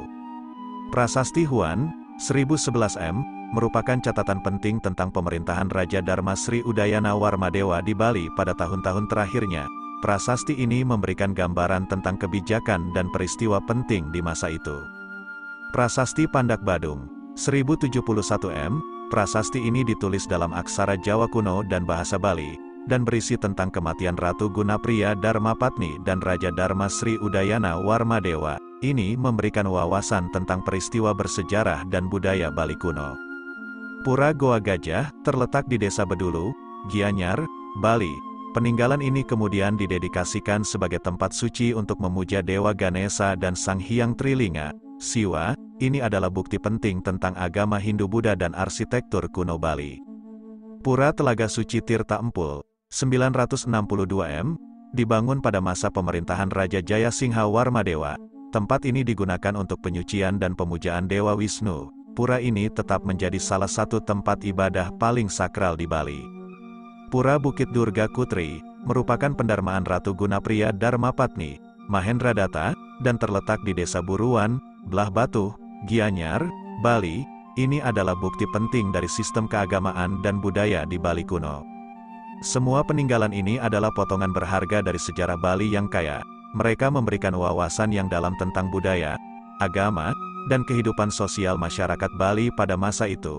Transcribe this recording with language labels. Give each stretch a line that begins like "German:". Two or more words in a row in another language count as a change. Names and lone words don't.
Indonesian: Prasasti Huan, 1011 M, merupakan catatan penting tentang pemerintahan Raja Dharma Sri Udayana Warmadewa di Bali pada tahun-tahun terakhirnya. Prasasti ini memberikan gambaran tentang kebijakan dan peristiwa penting di masa itu. Prasasti Pandak Badung, 1071 M, prasasti ini ditulis dalam aksara Jawa kuno dan bahasa Bali, dan berisi tentang kematian Ratu Gunapriya Dharmapatni dan Raja Dharma Sri Udayana Warmadewa. Ini memberikan wawasan tentang peristiwa bersejarah dan budaya Bali kuno. Pura Goa Gajah, terletak di Desa Bedulu, Gianyar, Bali. Peninggalan ini kemudian didedikasikan sebagai tempat suci untuk memuja Dewa Ganesha dan Sang Hyang Trilinga, Siwa. Ini adalah bukti penting tentang agama Hindu-Buddha dan arsitektur kuno Bali. Pura Telaga Suci Tirta Empul, 962 M, dibangun pada masa pemerintahan Raja Jayasingha Warmadewa. Tempat ini digunakan untuk penyucian dan pemujaan Dewa Wisnu. Pura ini tetap menjadi salah satu tempat ibadah paling sakral di Bali. Pura Bukit Durga Kutri, merupakan pendarmaan Ratu Gunapriya Dharmapatni, Mahendradatta, dan terletak di Desa Buruan, Belah Batu, Gianyar, Bali. Ini adalah bukti penting dari sistem keagamaan dan budaya di Bali kuno. Semua peninggalan ini adalah potongan berharga dari sejarah Bali yang kaya. Mereka memberikan wawasan yang dalam tentang budaya, agama, dan kehidupan sosial masyarakat Bali pada masa itu.